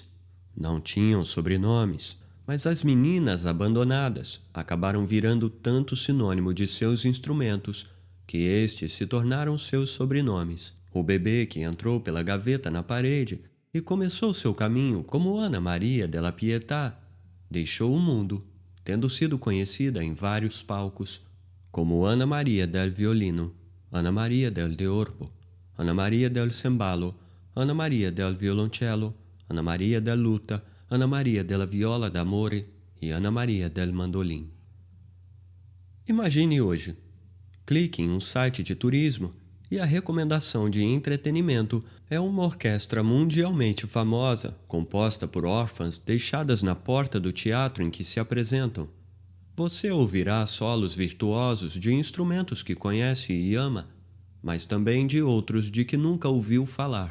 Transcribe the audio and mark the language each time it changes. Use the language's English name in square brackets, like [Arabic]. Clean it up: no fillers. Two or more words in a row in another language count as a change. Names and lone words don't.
[Portuguese] Não tinham sobrenomes, mas as meninas abandonadas acabaram virando tanto sinônimo de seus instrumentos que estes se tornaram seus sobrenomes. O bebê que entrou pela gaveta na parede e começou seu caminho como Ana Maria della Pietà deixou o mundo, tendo sido conhecida em vários palcos, como Ana Maria del Violino, Ana Maria del Deorbo, Ana Maria del Cembalo, Ana Maria del Violoncello, Ana Maria del Luta, Ana Maria della Viola d'Amore e Ana Maria del Mandolim. Imagine hoje. Clique em um site de turismo E a recomendação de entretenimento é uma orquestra mundialmente famosa, composta por órfãs deixadas na porta do teatro em que se apresentam. Você ouvirá solos virtuosos de instrumentos que conhece e ama, mas também de outros de que nunca ouviu falar.